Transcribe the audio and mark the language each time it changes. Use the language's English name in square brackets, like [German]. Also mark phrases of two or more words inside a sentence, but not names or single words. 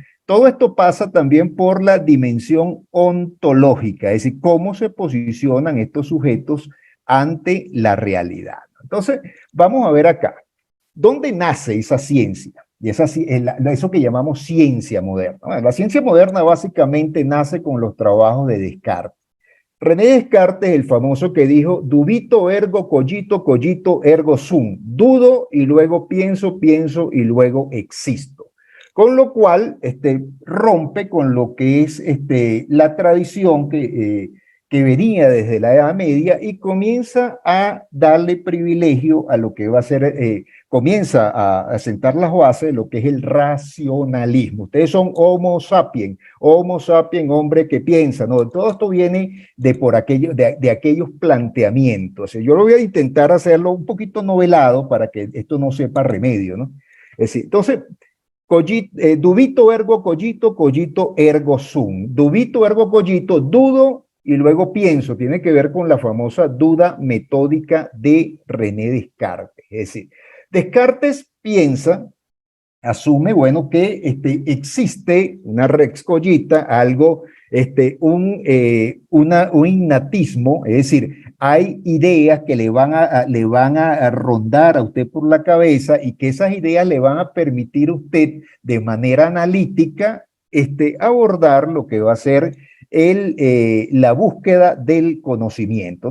[Spanish] Todo esto pasa también por la dimensión ontológica, es decir, cómo se posicionan estos sujetos ante la realidad. Entonces, vamos a ver acá, ¿dónde nace esa ciencia? Y eso que llamamos ciencia moderna. Bueno, la ciencia moderna básicamente nace con los trabajos de Descartes. René Descartes, el famoso que dijo, [Latin] dubito ergo cogito, cogito ergo sum. [Spanish] Dudo y luego pienso, pienso y luego existo. Con lo cual, rompe con lo que es la tradición que venía desde la Edad Media y comienza a darle privilegio a lo que va a ser, comienza a sentar las bases de lo que es el racionalismo. Ustedes son [Latin] Homo sapiens, [Spanish] hombre que piensa, ¿no? Todo esto viene de aquellos planteamientos. Yo lo voy a intentar hacerlo un poquito novelado para que esto no sepa remedio, ¿no? Es decir, entonces, [Latin] dubito ergo cogito, cogito ergo sum. Dubito ergo cogito, [Spanish] dudo y luego pienso. Tiene que ver con la famosa duda metódica de René Descartes. Es decir, Descartes piensa, asume, bueno, que existe una [Latin] rex cogita, [Spanish] algo, un innatismo, es decir, hay ideas que le van a rondar a usted por la cabeza y que esas ideas le van a permitir a usted de manera analítica abordar lo que va a ser la búsqueda del conocimiento.